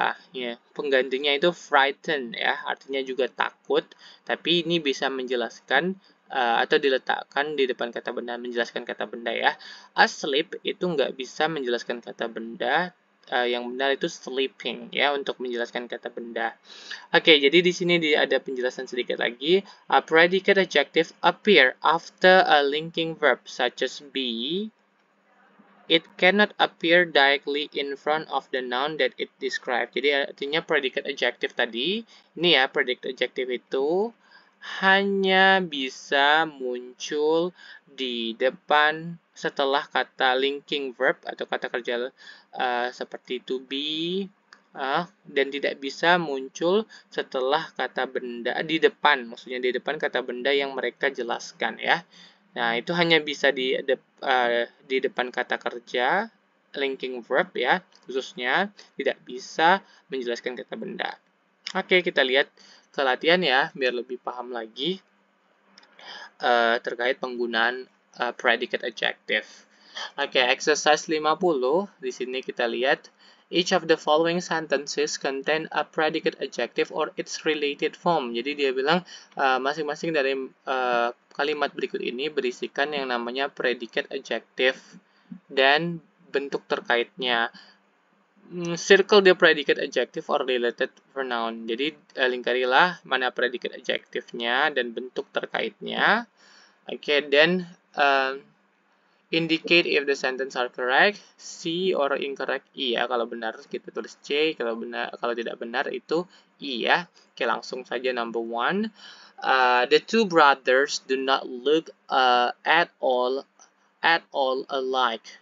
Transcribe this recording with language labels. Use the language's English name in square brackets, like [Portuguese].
[Indonesian] Ya, penggantinya itu frightened ya, artinya juga takut, tapi ini bisa menjelaskan atau diletakkan di depan kata benda, menjelaskan kata benda ya. Asleep itu nggak bisa menjelaskan kata benda, yang benar itu sleeping ya untuk menjelaskan kata benda. Oke, jadi di sini ada penjelasan sedikit lagi. [English] A predicate adjective appear after a linking verb such as be. It cannot appear directly in front of the noun that it describes. [Indonesian] Jadi artinya predicate adjective tadi, ini ya predicate adjective itu hanya bisa muncul di depan setelah kata linking verb atau kata kerja seperti to be, dan tidak bisa muncul setelah kata benda di depan, maksudnya di depan kata benda yang mereka jelaskan ya. Nah, itu hanya bisa di depan kata kerja, linking verb ya, khususnya tidak bisa menjelaskan kata benda. Oke, kita lihat ke latihan ya, biar lebih paham lagi terkait penggunaan predicate adjective. [English] Oke, exercise 50. [Indonesian] Di sini kita lihat, [English] each of the following sentences contain a predicate adjective or its related form. [Indonesian] Jadi dia bilang masing-masing dari kalimat berikut ini berisikan yang namanya predicate adjective dan bentuk terkaitnya. [English] Circle the predicate adjective or related pronoun. [Indonesian] Jadi lingkarilah mana predicate adjective-nya dan bentuk terkaitnya. [English] Oke, then indicate if the sentence are correct, C or incorrect E ya. [Indonesian] Kalau benar kita tulis C, kalau tidak benar itu E ya. Oke, langsung saja number 1. [English] The two brothers do not look at all alike.